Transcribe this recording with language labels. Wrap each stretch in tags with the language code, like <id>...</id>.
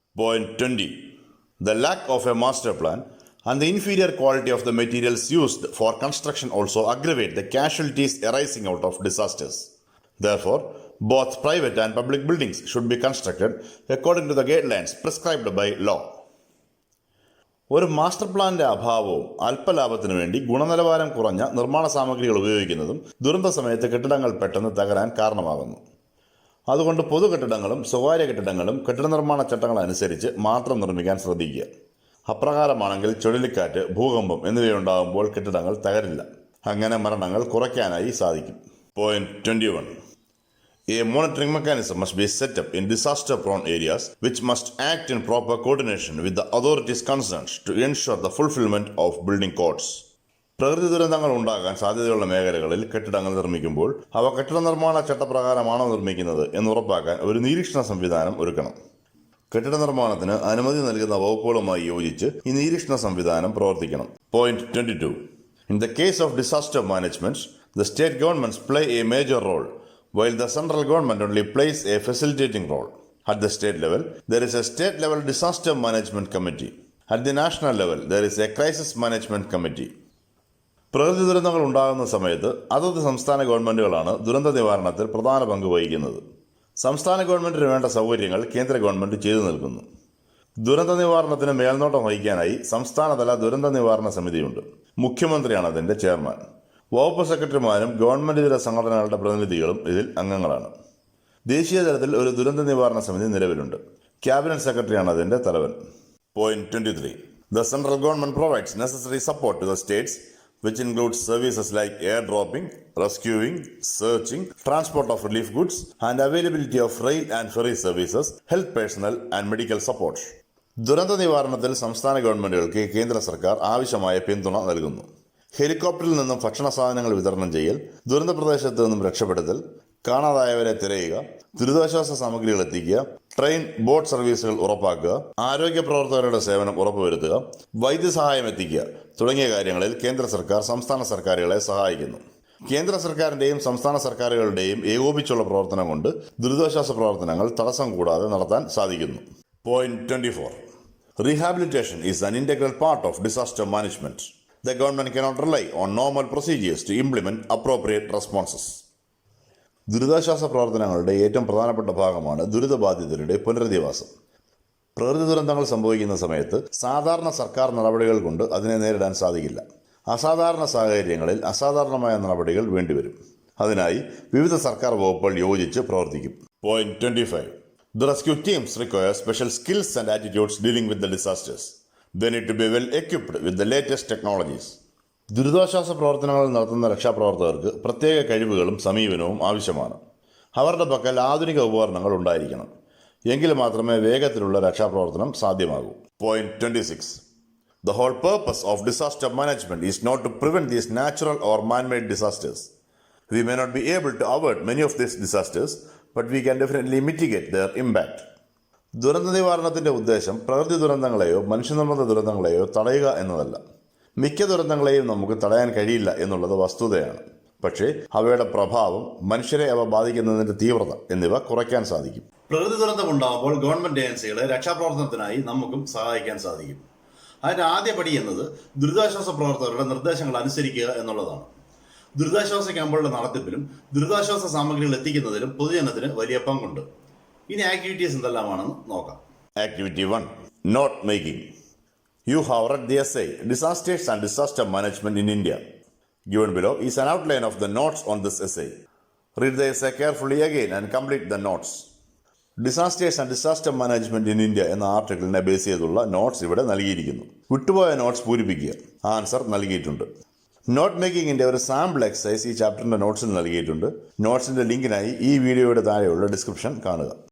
<en>Point 20. The lack of a master plan and the inferior quality of the materials used for construction also aggravate the casualties arising out of disasters. Therefore, both private and public buildings should be constructed according to the guidelines prescribed by law.</en> <ml>ഒരു master പ്ലാനിന്റെ അഭാവവും അല്പലാഭത്തിനു വേണ്ടി ഗുണനിലവാരം കുറഞ്ഞ നിർമ്മാണ സാമഗ്രികൾ ഉപയോഗിക്കുന്നതും ദുരന്ത സമയത്ത് കെട്ടിടങ്ങൾ പെട്ടെന്ന് തകരാൻ കാരണമാകുന്നു. അതുകൊണ്ട് പൊതു കെട്ടിടങ്ങളും സ്വകാര്യ കെട്ടിടങ്ങളും കെട്ടിട നിർമ്മാണ ചട്ടങ്ങൾ അനുസരിച്ച് മാത്രം നിർമ്മിക്കാൻ ശ്രദ്ധിക്കുക. അപ്രകാരമാണെങ്കിൽ ചുഴലിക്കാറ്റ്, ഭൂകമ്പം എന്നിവയുണ്ടാകുമ്പോൾ കെട്ടിടങ്ങൾ തകരില്ല. അങ്ങനെ മരണങ്ങൾ കുറയ്ക്കാനായി സാധിക്കും.</ml> <en>Point 21. A monitoring mechanism must be set up in disaster-prone areas, which must act in proper coordination with the authorities concerned to ensure the fulfilment of building codes.</en> <ml>പ്രകൃതി ദുരന്തങ്ങൾ ഉണ്ടാകാൻ സാധ്യതയുള്ള മേഖലകളിൽ കെട്ടിടങ്ങൾ നിർമ്മിക്കുമ്പോൾ അവ കെട്ടിട നിർമ്മാണ ചട്ടപ്രകാരമാണോ നിർമ്മിക്കുന്നത് എന്ന് ഉറപ്പാക്കാൻ ഒരു നിരീക്ഷണ സംവിധാനം ഒരുക്കണം. കെട്ടിട നിർമ്മാണത്തിന് അനുമതി നൽകുന്ന വകുപ്പുകളുമായി യോജിച്ച് ഈ നിരീക്ഷണ സംവിധാനം പ്രവർത്തിക്കണം.</ml> <en>Point 22. In the case of disaster management, the state governments play a major role, while the central government only plays a facilitating role. At the state level, there is a state-level disaster management committee. At the national level, there is a crisis management committee.</en> <ml>പ്രകൃതി ദുരന്തങ്ങൾ ഉണ്ടാകുന്ന സമയത്ത് അതത് സംസ്ഥാന ഗവൺമെൻറ്റുകളാണ് ദുരന്ത നിവാരണത്തിൽ പ്രധാന പങ്ക് വഹിക്കുന്നത്. സംസ്ഥാന ഗവൺമെൻറ്റിന് വേണ്ട സൗകര്യങ്ങൾ കേന്ദ്ര ഗവൺമെൻറ് ചെയ്തു നൽകുന്നു. ദുരന്ത നിവാരണത്തിന് മേൽനോട്ടം വഹിക്കാനായി സംസ്ഥാനതല ദുരന്ത നിവാരണ സമിതിയുണ്ട്. മുഖ്യമന്ത്രിയാണ് അതിൻ്റെ ചെയർമാൻ. വകുപ്പ് സെക്രട്ടറിമാരും ഗവൺമെൻറ് സംഘടനകളുടെ പ്രതിനിധികളും ഇതിൽ അംഗങ്ങളാണ്. ദേശീയ തലത്തിൽ ഒരു ദുരന്ത നിവാരണ സമിതി നിലവിലുണ്ട്. ക്യാബിനറ്റ് സെക്രട്ടറിയാണ് അതിൻ്റെ തലവൻ.</ml> <en>Point 23. The central government provides necessary support to the states, which includes services like airdropping, rescuing, searching, transport of relief goods, and availability of rail and ferry services, health personnel, and medical support.</en> <ml>ദുരന്ത നിവാരണത്തിൽ സംസ്ഥാന ഗവൺമെൻറ്റുകൾക്ക് കേന്ദ്ര സർക്കാർ ആവശ്യമായ പിന്തുണ നൽകുന്നു. ഹെലികോപ്റ്ററിൽ നിന്നും ഭക്ഷണ സാധനങ്ങൾ വിതരണം ചെയ്യൽ, ദുരന്ത പ്രദേശത്ത് നിന്നും രക്ഷപ്പെടുത്തൽ, കാണാതായവരെ തിരയുക, ദുരിതാശ്വാസ സാമഗ്രികൾ എത്തിക്കുക, ട്രെയിൻ, ബോട്ട് സർവീസുകൾ ഉറപ്പാക്കുക, ആരോഗ്യ പ്രവർത്തകരുടെ സേവനം ഉറപ്പുവരുത്തുക, വൈദ്യസഹായം എത്തിക്കുക തുടങ്ങിയ കാര്യങ്ങളിൽ കേന്ദ്ര സർക്കാർ സംസ്ഥാന സർക്കാരുകളെ സഹായിക്കുന്നു. കേന്ദ്ര സർക്കാരിൻ്റെയും സംസ്ഥാന സർക്കാരുകളുടെയും ഏകോപിച്ചുള്ള പ്രവർത്തനം കൊണ്ട് ദുരിതാശ്വാസ പ്രവർത്തനങ്ങൾ തടസ്സം കൂടാതെ നടത്താൻ സാധിക്കുന്നു.</ml> <en>Point 24. Rehabilitation is an integral part of disaster management. The government cannot rely on normal procedures to implement appropriate responses.</en> <ml>ദുരിതാശ്വാസ പ്രവർത്തനങ്ങളുടെ ഏറ്റവും പ്രധാനപ്പെട്ട ഭാഗമാണ് ദുരിതബാധിതരുടെ പുനരധിവാസം. പ്രകൃതി ദുരന്തങ്ങൾ സംഭവിക്കുന്ന സമയത്ത് സാധാരണ സർക്കാർ നടപടികൾ കൊണ്ട് അതിനെ നേരിടാൻ സാധിക്കില്ല. അസാധാരണ സാഹചര്യങ്ങളിൽ അസാധാരണമായ നടപടികൾ വേണ്ടിവരും. അതിനായി വിവിധ സർക്കാർ വകുപ്പുകൾ യോജിച്ച് പ്രവർത്തിക്കും.</ml> <en>Point 25. The rescue teams require special skills and attitudes dealing with the disasters. They need to be well equipped with the latest technologies.</en> <ml>ദുരിതാശ്വാസ പ്രവർത്തനങ്ങൾ നടത്തുന്ന രക്ഷാപ്രവർത്തകർക്ക് പ്രത്യേക കഴിവുകളും സമീപനവും ആവശ്യമാണ്. അവരുടെ പക്കൽ ആധുനിക ഉപകരണങ്ങൾ ഉണ്ടായിരിക്കണം. എങ്കിൽ മാത്രമേ വേഗത്തിലുള്ള രക്ഷാപ്രവർത്തനം സാധ്യമാകൂ.</ml> <en>Point 26. The whole purpose of disaster management is not to prevent these natural or man-made disasters. We may not be able to avert many of these disasters, but we can definitely mitigate their impact.</en> <ml>ദുരന്ത നിവാരണത്തിൻ്റെ ഉദ്ദേശം പ്രകൃതി ദുരന്തങ്ങളെയോ മനുഷ്യനിർമ്മിത ദുരന്തങ്ങളെയോ തടയുക എന്നതല്ല. മിക്ക ദുരന്തങ്ങളെയും നമുക്ക് തടയാൻ കഴിയില്ല എന്നുള്ളത് വസ്തുതയാണ്. പക്ഷേ അവയുടെ പ്രഭാവം, മനുഷ്യരെ അവ ബാധിക്കുന്നതിൻ്റെ തീവ്രത എന്നിവ കുറയ്ക്കാൻ സാധിക്കും. പ്രകൃതി ദുരന്തമുണ്ടാകുമ്പോൾ ഗവൺമെൻറ് ഏജൻസികളെ രക്ഷാപ്രവർത്തനത്തിനായി നമുക്കും സഹായിക്കാൻ സാധിക്കും. അതിൻ്റെ ആദ്യ പടി എന്നത് ദുരിതാശ്വാസ പ്രവർത്തകരുടെ നിർദ്ദേശങ്ങൾ അനുസരിക്കുക എന്നുള്ളതാണ്. ദുരിതാശ്വാസ ക്യാമ്പുകളുടെ നടത്തിപ്പിലും ദുരിതാശ്വാസ സാമഗ്രികൾ എത്തിക്കുന്നതിലും പൊതുജനത്തിന് വലിയ പങ്കുണ്ട്. ഇനി ആക്ടിവിറ്റീസ് എന്തെല്ലാമാണെന്ന് നോക്കാം.</ml> <en>Activity 1. Note making. You have read the essay Disasters and Disaster Management in India. Given below is an outline of the notes on this essay. Read the essay carefully again and complete the notes.</en> <ml>Disasters and Disaster Management in India എന്ന ആർട്ടിക്കിളിനെ base ചെയ്തുള്ള notes ഇവിടെ നൽകിയിരിക്കുന്നു. വിട്ടുപോയ notes പൂരിപ്പിക്കുക. Answer നൽകിയിട്ടുണ്ട്. Not മേക്കിങ്ങിൻ്റെ ഒരു sample exercise ഈ ചാപ്റ്ററിൻ്റെ നോട്ട്സിൽ നൽകിയിട്ടുണ്ട്. നോട്ട്സിൻ്റെ ലിങ്കിനായി ഈ വീഡിയോയുടെ താഴെയുള്ള ഡിസ്ക്രിപ്ഷൻ കാണുക.</ml>